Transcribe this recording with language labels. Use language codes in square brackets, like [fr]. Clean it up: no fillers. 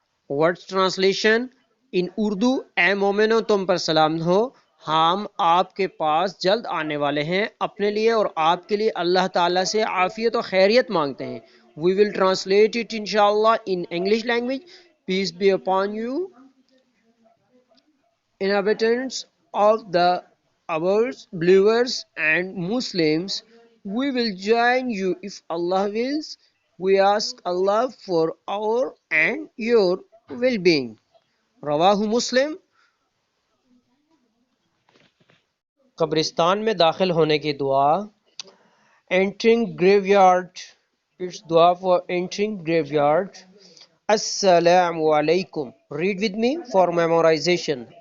[ur] Word translation in Urdu: اے مومنو تم پر سلام ہو، ہم آپ کے پاس جلد آنے والے ہیں، اپنے لیے اور آپ کے لیے اللہ تعالیٰ سے عافیت و خیریت مانگتے ہیں. [en] We will translate it inshallah in English language. Peace be upon you, inhabitants of the ours, believers and Muslims. We will join you if Allah wills. We ask Allah for our and your well-being. [ur] رواہ مسلم. قبرستان میں داخل ہونے کی دعا. [en] Entering graveyard. It's dua for entering graveyard. Assalamu alaikum. Read with me for memorization.